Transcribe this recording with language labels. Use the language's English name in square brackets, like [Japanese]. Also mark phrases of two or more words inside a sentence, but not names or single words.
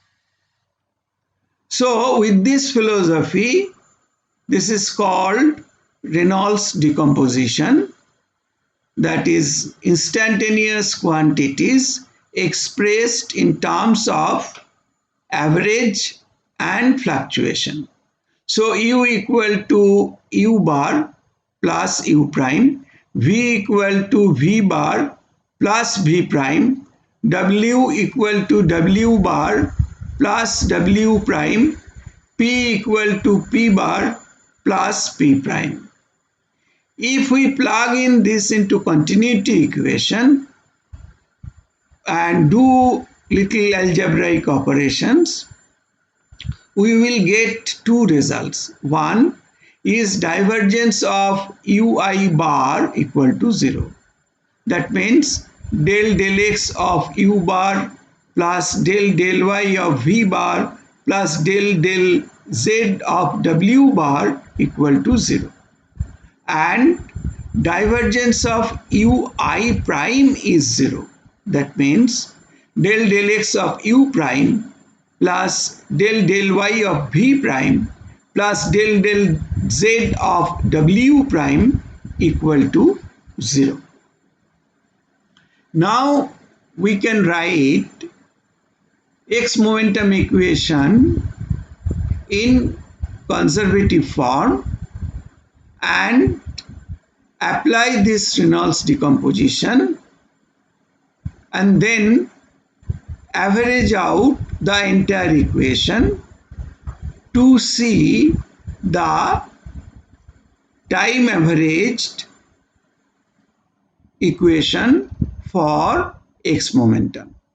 [English] So with this philosophy, this is called Reynolds decomposition, that is instantaneous quantities expressed in terms of average and fluctuation. So u equal to u bar plus u prime, v equal to v bar plus v prime, w equal to w bar plus w prime, p equal to p bar plus p prime. If we plug in this into continuity equation and do little algebraic operations, we will get two results. One is divergence of ui bar equal to 0. That means del x of u bar plus del y of v bar plus del z of w bar equal to 0. And divergence of ui prime is 0. That means del x of u prime plus del y of v prime plus del z of w prime equal to 0. Now we can write x momentum equation in conservative form and apply this Reynolds decomposition and then average out the entire equation to see the time averaged equation for x momentum.